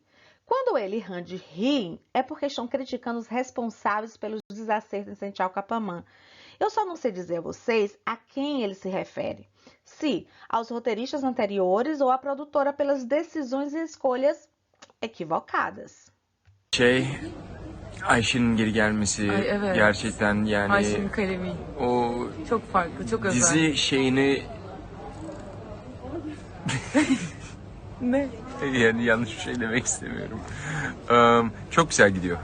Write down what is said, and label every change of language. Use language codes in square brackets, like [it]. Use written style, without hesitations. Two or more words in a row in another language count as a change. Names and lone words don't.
[pt] Quando ele e Randy riem, é porque estão criticando os responsáveis pelos desacertos em Sente ao Capamã. Eu só não sei dizer a vocês a quem ele se refere. Se aos roteiristas anteriores ou à produtora pelas decisões e escolhas equivocadas. [tr] Ayşe'nin geri gelmesi Ay evet. gerçekten yani Ayşe'nin kalemi o çok farklı, çok özel. dizi şeyini Ne? yani yanlış bir şey demek istemiyorum. Çok güzel gidiyor.